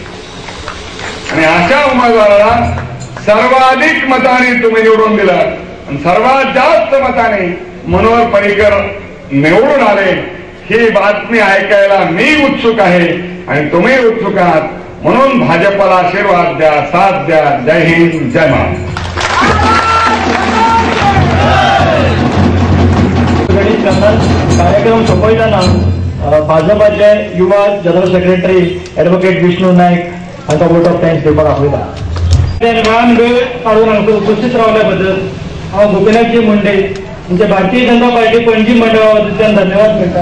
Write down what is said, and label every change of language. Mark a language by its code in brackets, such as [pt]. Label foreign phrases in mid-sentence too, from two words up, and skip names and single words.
[mr] आणि अशा उमेदवाराला सर्वाधिक मताने तुम्ही निवडून दिलं आणि सर्वात जास्त मताने मनोहर पर्रिकर निवडून आले. ही बातमी ऐकायला मी उत्सुक आहे आणि तुम्ही उत्सुक आहात. म्हणून भाजपला आशीर्वाद द्या, साथ द्या. जय हिंद, जय महाराष्ट्र. [kok] कार्यक्रम सोपयताना भाजपाचे युवा [en] general secretary [kok] ॲडव्होकेट विष्णू नाईक हांचा [en] vote of thanks [kok] दिवपाक आपयता. वेळान वेळ काढून हांगा उपस्थित रावल्या बद्दल हांव गोपीनाथजी मुंडे म्हणजे भारतीय जनता पार्टी पणजी मंडळा वतीच्यान धन्यवाद करता.